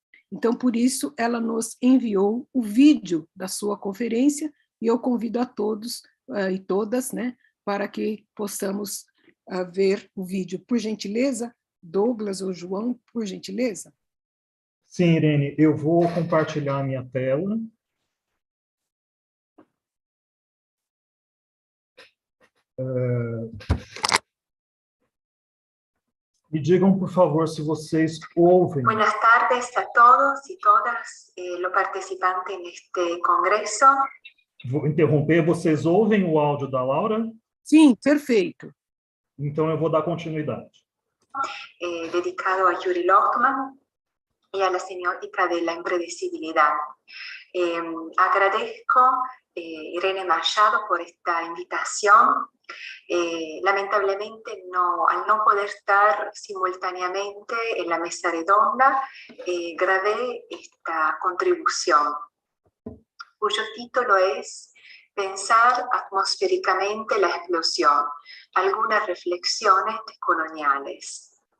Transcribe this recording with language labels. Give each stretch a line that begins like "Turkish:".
Portuguese: Então, por isso, ela nos enviou o vídeo da sua conferência, e eu convido a todos e todas, né, para que possamos ver o vídeo. Por gentileza, Douglas ou João, por gentileza. Sim, Irene, eu vou compartilhar a minha tela. Me digam, por favor, se vocês ouvem.
Spanish: Buenas tardes a todos y todas los participantes en este congreso.
Portuguese: Vou interromper, vocês ouvem o áudio da Laura? Sim, perfeito. Então eu vou dar continuidade.
Spanish: Dedicado a Yuri Lotman y a la semiótica de la imprevisibilidad. Agradezco Irene Machado por esta invitación. Lamentablemente al no poder estar simultáneamente en la mesa redonda, grabé esta contribución, cuyo título es Pensar atmosféricamente la explosión, algunas reflexiones decoloniales.